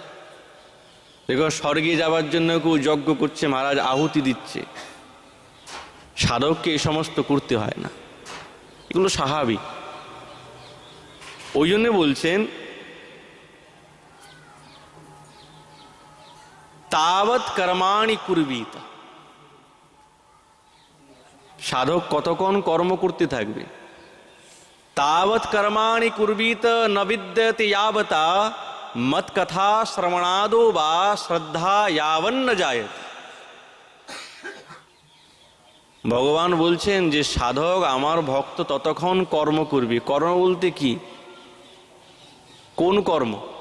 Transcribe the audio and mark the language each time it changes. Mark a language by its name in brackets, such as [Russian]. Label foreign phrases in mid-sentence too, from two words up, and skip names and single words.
[Bangla] দেখো, স্বর্গে যাওয়ার জন্য কেউ যজ্ঞ করছে, মহারাজ আহুতি দিচ্ছে, সাধককে এ সমস্ত করতে হয় না, এগুলো স্বাভাবিক। ওই জন্য বলছেন [Sanskrit] তাবৎ কর্মাণি কুর্বীত, [Bangla] সাধক কতক্ষণ কর্ম করতে থাকবে। [Sanskrit] তাবৎ কর্মাণি কুর্বীত ন বিদ্যতে यावता মত কথা শ্রবণাদো বা শ্রদ্ধা यावन्न জায়তে। [Bangla] ভগবান বলছেন যে সাধক আমার ভক্ত ততক্ষণ কর্ম করবে। কর্ম বলতে কি? কোন কর্ম?